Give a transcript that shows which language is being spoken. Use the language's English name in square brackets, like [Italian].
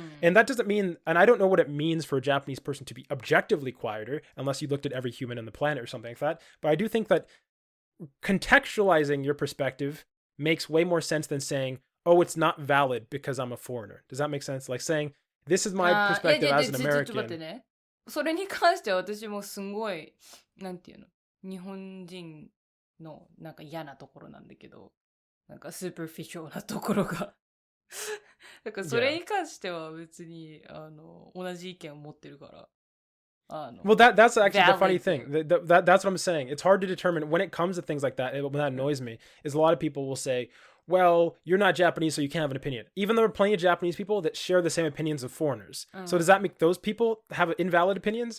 [English] And that doesn't mean, and I don't know what it means for a Japanese person to be objectively quieter unless you looked at every human on the planet or something like that. But I do think that contextualizing your perspective makes way more sense than saying, oh, it's not valid because I'm a foreigner. Does that make sense? Like saying, this is my perspective as an American. [Japanese] ちょっと待ってね。それに関しては私もすごい、なんていうの、日本人のなんか嫌なところなんだけど、なんかスーパーフィッシャルなところが。だからそれに関しては別に、同じ意見を持ってるから。 [English] Well, that's actually the funny thing. That's what I'm saying. It's hard to determine when it comes to things like that. When that annoys me is a lot of people will say, well, you're not Japanese, so you can't have an opinion. Even though there are plenty of Japanese people that share the same opinions of foreigners. So does that make those people have invalid opinions?